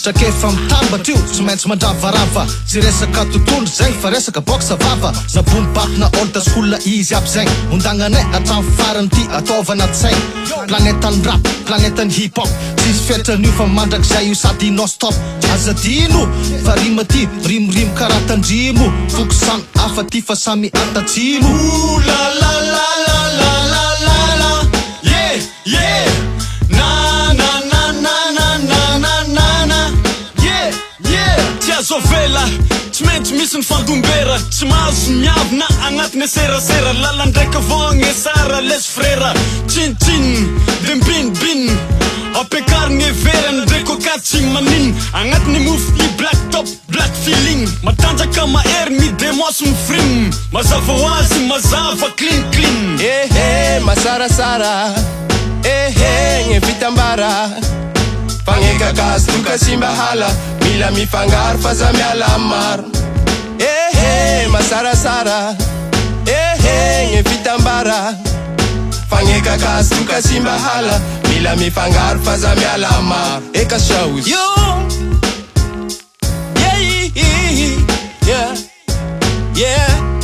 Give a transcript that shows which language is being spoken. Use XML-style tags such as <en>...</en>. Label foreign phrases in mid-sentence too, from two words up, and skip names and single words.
<mg>Trakefa mitambatry io tsy maintsy mandravarava Tsy resaka tontolo zegny fa resaka boxa vava Zabombaky na olda skola izy aby zegny Ondagnanay atraminy farany ty ataovana tsaigny Planetan'ny rap, planetan'ny hip-hop Tsisy fiatran'io fa mandrakizay io sady non-stop Azadino fa rima ty rimorimo karaha tandrimo Foko samy hafa ty fa samy atatsimo La la la la la la la la Yeah Na na na na na na na na na Yeah Tia zovela Tsy maintsy misy ny fandombera Tsy mahazo miavina agnatiny serasera LALAN DRAIKY vogny sara</mg> <fr>les frera</fr> <mg>Tsin-tsin Dembin Ampiakarigny everany Ndraiky okatsy maniny Agnatiny mofo i</mg> <en>black top, black feeling</en> <mg>Matanjaka mahery midemosy mifrim Mazava hoazy, mazava clean Masarasara gny vitambara Fagnekakazy toka sy mbahala Mila mifangaro fa za miala maro Masarasara gny vitambara Fagnekakazy toka sy mbahala Mila mifangaro fa za miala maro Eka</mg> <en>shows Yeah</en>